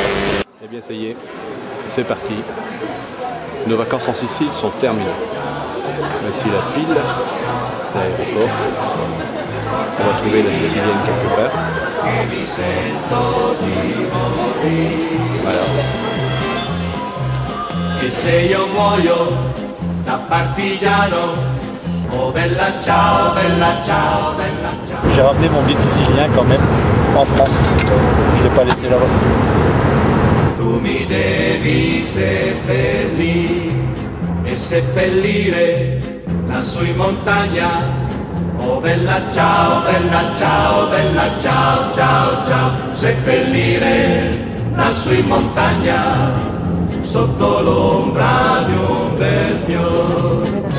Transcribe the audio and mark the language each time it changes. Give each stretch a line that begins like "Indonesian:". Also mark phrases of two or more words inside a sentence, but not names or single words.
French: Eh bien ça y est, c'est parti. Nos vacances en Sicile sont terminées. Voici la file, l'aéroport. On va trouver la Sicilienne quelque part. Voilà.
Italian: E se io muoio da partigiano, oh bella ciao, bella ciao, bella ciao.
French: J'ai ramené mon guide sicilien quand même en France. Je l'ai pas laissé là-bas.
Italian: Tu mi devi seppellire e seppellire lassù in montagna. Oh bella ciao, bella ciao, bella ciao, ciao, ciao. Seppellire lassù in montagna sotto l'ombra di un bel fiore.